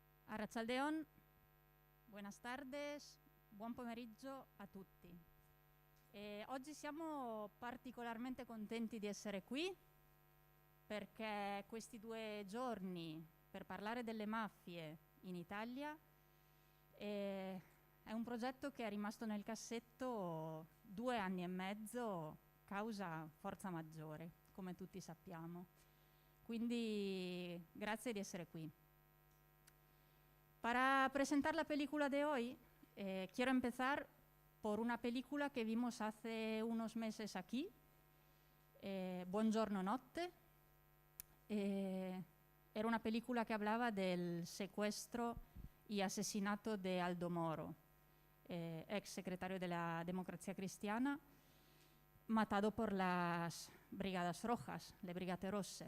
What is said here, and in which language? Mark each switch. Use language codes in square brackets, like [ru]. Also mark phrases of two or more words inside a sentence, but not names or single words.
[es] Arratsaldeon, buenas tardes, [it] buon pomeriggio a tutti. Oggi siamo particolarmente contenti di essere qui perché questi 2 giorni per parlare delle mafie in Italia è un progetto che è rimasto nel cassetto 2 anni e mezzo causa forza maggiore, come tutti sappiamo. Quindi grazie di essere qui. [es] Para presentar la película de hoy, quiero empezar por una película que vimos hace unos meses aquí, Buongiorno Notte. Era una película que hablaba del secuestro y asesinato de Aldo Moro, ex secretario de la Democracia Cristiana, matado por las Brigadas Rojas, [it] le Brigate Rosse.